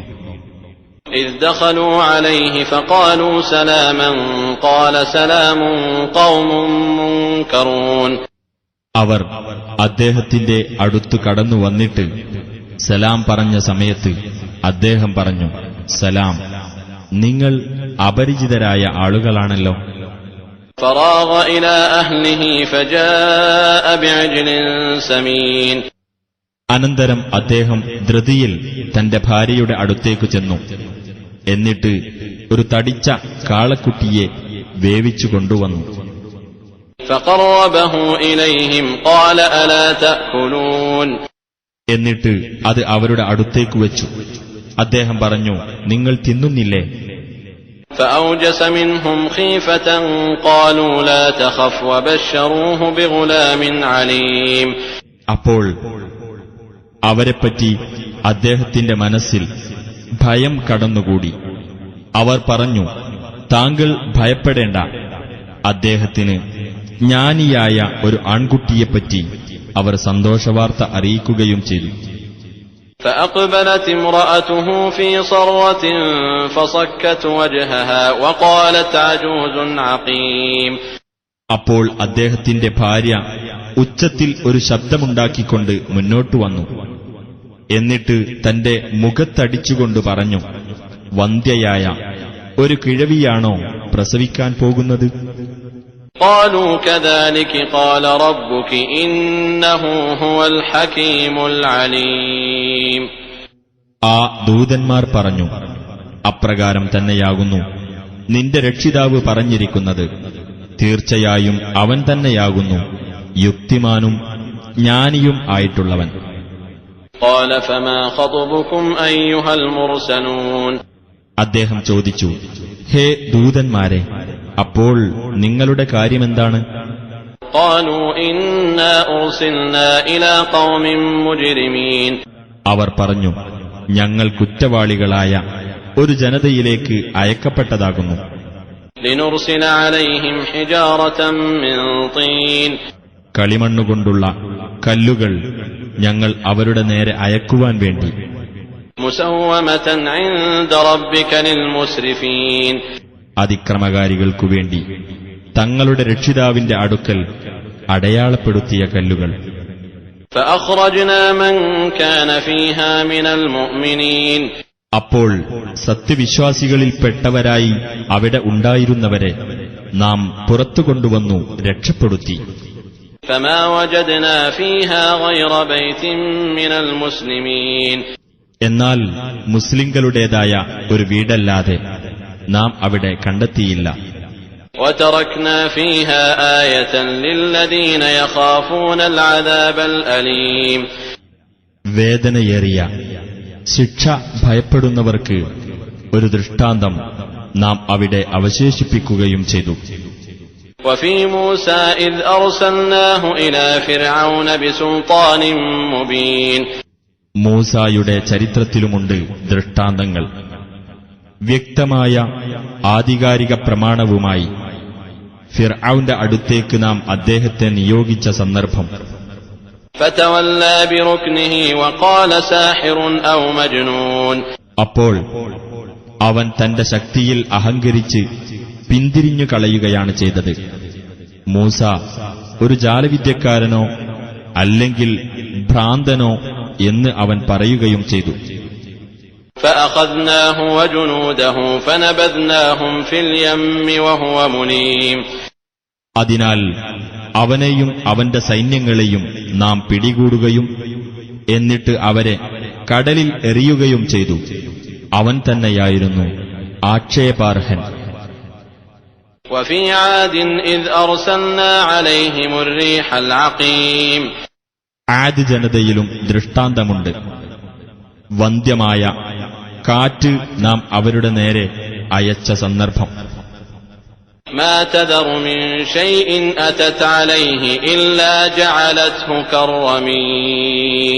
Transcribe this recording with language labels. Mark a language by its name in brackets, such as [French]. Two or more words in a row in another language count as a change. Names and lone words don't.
[Arabic] إذ دخلوا عليه فقالوا سلاما قال سلام قوم منكرون. [Malayalam] അവർ അദ്ദേഹത്തിന്റെ അടുത്തു കടന്നു വന്നിട്ട് സലാം പറഞ്ഞ സമയത്ത് അദ്ദേഹം പറഞ്ഞു, സലാം, നിങ്ങൾ അപരിചിതരായ ആളുകളാണല്ലോ. [Arabic] فراغ إلى أهله فجاء بعجل سمين. [Malayalam] അനന്തരം അദ്ദേഹം ധൃതിയിൽ തന്റെ ഭാര്യയുടെ അടുത്തേക്ക് ചെന്നു. എന്നിട്ട് ഒരു തടിച്ച കാളക്കുട്ടിയെ വേവിച്ചു കൊണ്ടുവന്നു. [Arabic] فقربه إليهم قال ألا تأكلون. [Malayalam] എന്നിട്ട് അത് അവരുടെ അടുത്തേക്ക് വെച്ചു. അദ്ദേഹം പറഞ്ഞു, നിങ്ങൾ തിന്നുന്നില്ലേ? [Arabic] فأوجس منهم خيفة قالوا لا تخف وبشروه بغلام عليم. [Malayalam] അപ്പോൾ അവരെപ്പറ്റി അദ്ദേഹത്തിന്റെ മനസ്സിൽ ഭയം കടന്നുകൂടി. അവർ പറഞ്ഞു, താങ്കൾ ഭയപ്പെടേണ്ട. അദ്ദേഹത്തിന് ജ്ഞാനിയായ ഒരു ആൺകുട്ടിയെപ്പറ്റി അവർ സന്തോഷവാർത്ത അറിയിക്കുകയും ചെയ്തു. [Arabic] فأقبلت امرأته في صرة فصكت وجهها وقالت عجوز عقيم. [Malayalam] അപ്പോൾ അദ്ദേഹത്തിന്റെ ഭാര്യ ഉച്ചത്തിൽ ഒരു ശബ്ദമുണ്ടാക്കിക്കൊണ്ട് മുന്നോട്ടു വന്നു. എന്നിട്ട് തന്റെ മുഖത്തടിച്ചുകൊണ്ട് പറഞ്ഞു, വന്ധ്യയായ ഒരു കിഴവിയാണോ പ്രസവിക്കാൻ പോകുന്നത്? [Arabic] قالوا كذلك قال ربك إنه هو الحكيم العليم. [Malayalam] ആ ദൂതന്മാർ പറഞ്ഞു, അപ്രകാരം തന്നെയാകുന്നു നിന്റെ രക്ഷിതാവ് പറഞ്ഞിരിക്കുന്നത്. തീർച്ചയായും അവൻ തന്നെയാകുന്നു യുക്തിമാനും ജ്ഞാനിയും ആയിട്ടുള്ളവൻ. [Arabic] قال فما خطبكم أيها المرسلون. [Malayalam] അദ്ദേഹം ചോദിച്ചു, ഹേ ദൂതന്മാരെ, അപ്പോൾ നിങ്ങളുടെ കാര്യമെന്താണ്? [Arabic] قالوا إنا أرسلنا إلى قوم مجرمين. [Malayalam] അവർ പറഞ്ഞു, ഞങ്ങൾ കുറ്റവാളികളായ ഒരു ജനതയിലേക്ക് അയക്കപ്പെട്ടതാകുന്നു. [Arabic] لنرسل عليهم حجارة من طين. [Malayalam] കളിമണ്ണുകൊണ്ടുള്ള കല്ലുകൾ ഞങ്ങൾ അവരുടെ നേരെ അയക്കുവാൻ വേണ്ടി. [Arabic] مسومة عند ربك للمسرفين. [Malayalam] അതിക്രമകാരികൾക്കു വേണ്ടി തങ്ങളുടെ രക്ഷിതാവിന്റെ അടുക്കൽ അടയാളപ്പെടുത്തിയ കല്ലുകൾ. [Arabic] فأخرجنا من كان فيها من المؤمنين. [Malayalam] അപ്പോൾ സത്യവിശ്വാസികളിൽപ്പെട്ടവരായി അവിടെ ഉണ്ടായിരുന്നവരെ നാം പുറത്തു കൊണ്ടുവന്നു രക്ഷപ്പെടുത്തി. [Arabic] فما وجدنا فيها غير بيت من المسلمين. [Malayalam] എന്നാൽ മുസ്ലിങ്ങളുടേതായ ഒരു വീടല്ലാതെ നാം അവിടെ കണ്ടെത്തിയില്ല. [Arabic] وتركنا فيها آية للذين يخافون العذاب الأليم. [Malayalam] വേദനയേറിയ ശിക്ഷ ഭയപ്പെടുന്നവർക്ക് ഒരു ദൃഷ്ടാന്തം നാം അവിടെ അവശേഷിപ്പിക്കുകയും ചെയ്തു. [Arabic] وفي موسى إذ أرسلناه إلى فرعون بسلطان مبين. [Malayalam] മൂസായുടെ ചരിത്രത്തിലുമുണ്ട് ദൃഷ്ടാന്തങ്ങൾ. വ്യക്തമായ ആധികാരിക പ്രമാണവുമായി ഫിർഔന്റെ അടുത്തേക്ക് നാം അദ്ദേഹത്തെ നിയോഗിച്ച സന്ദർഭം. [Arabic] فتولى بركنه وقال ساحر أو مجنون. [Malayalam] അപ്പോൾ അവൻ തന്റെ ശക്തിയിൽ അഹങ്കരിച്ച് പിന്തിരിഞ്ഞു കളയുകയാണ് ചെയ്തത്. മൂസ ഒരു ജാലവിദ്യക്കാരനോ അല്ലെങ്കിൽ ഭ്രാന്തനോ എന്ന് അവൻ പറയുകയും ചെയ്തു. [Arabic] فأخذناه وجنوده فنبذناهم في اليم وهو مليم. [Malayalam] അതിനാൽ അവനെയും അവന്റെ സൈന്യങ്ങളെയും നാം പിടികൂടുകയും എന്നിട്ട് അവരെ കടലിൽ എറിയുകയും ചെയ്തു. അവൻ തന്നെയായിരുന്നു ആക്ഷേപാർഹൻ. [Arabic] وفي عاد إذ أرسلنا عليهم الريح العقيم. [Malayalam] ആദ് ജനതയിലും ദൃഷ്ടാന്തമുണ്ട്. വന്ധ്യമായ കാറ്റ് നാം അവരുടെ നേരെ അയച്ച സന്ദർഭം. [Arabic] ما تذر من شيء أتت عليه إلا جعلته كالرميم.